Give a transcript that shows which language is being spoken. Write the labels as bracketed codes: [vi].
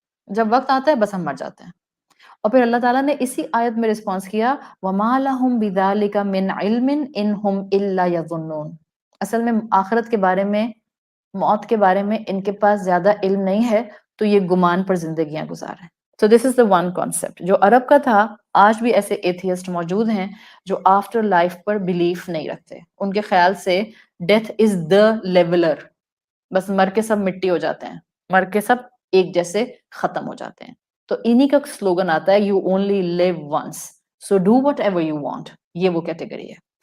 [ur] جب وقت آتا ہے بس ہم مر جاتے ہیں۔ اور پھر اللہ تعالیٰ نے اسی آیت میں رسپانس کیا [ar] وَمَا لَهُم بِذَلِكَ مِنْ عِلْمٍ إِنْ هُمْ إِلَّا يَظُنُّونَ، [ur] اصل میں آخرت کے بارے میں موت کے بارے میں ان کے پاس زیادہ علم نہیں ہے تو یہ گمان پر زندگیاں گزار رہے ہیں. [en] So this is the one concept [ur] جو عرب کا تھا. آج بھی ایسے ایتھیسٹ موجود ہیں جو آفٹر لائف پر بلیف نہیں رکھتے. ان کے خیال سے ڈیتھ از دا لیولر، بس مر کے سب مٹی ہو جاتے ہیں، مر کے سب ایک جیسے ختم ہو جاتے ہیں. تو انہی کا سلوگن آتا ہے [en] You only live once so do whatever you want. [ur] یہ وہ کیٹیگری ہے.